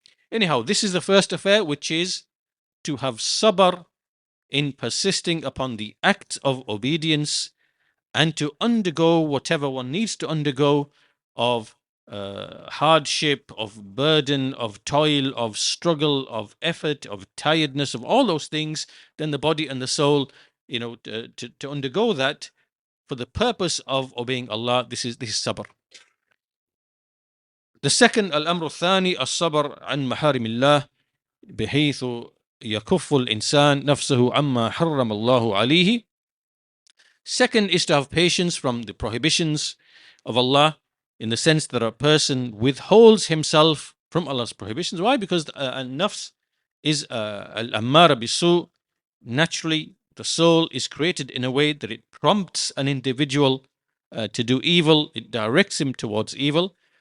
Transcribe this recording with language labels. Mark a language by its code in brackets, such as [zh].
[en] Anyhow, this is the first affair, which is to have sabr in persisting upon the acts of obedience and to undergo whatever one needs to undergo of hardship, of burden, of toil, of struggle, of effort, of tiredness, of all those things, then the body and the soul, to undergo that for the purpose of obeying Allah. This is sabr. The second, [ar] al-amru thani, as-sabr an maharimillah, بحيث يكف الإنسان نفسه عما حرم الله عليه. [en] Second is to have patience from the prohibitions of Allah, in the sense that a person withholds himself from Allah's prohibitions. Why? Because nafs is al-ammara bisu. Naturally, the soul is created in a way that it prompts an individual to do evil, it directs him towards evil.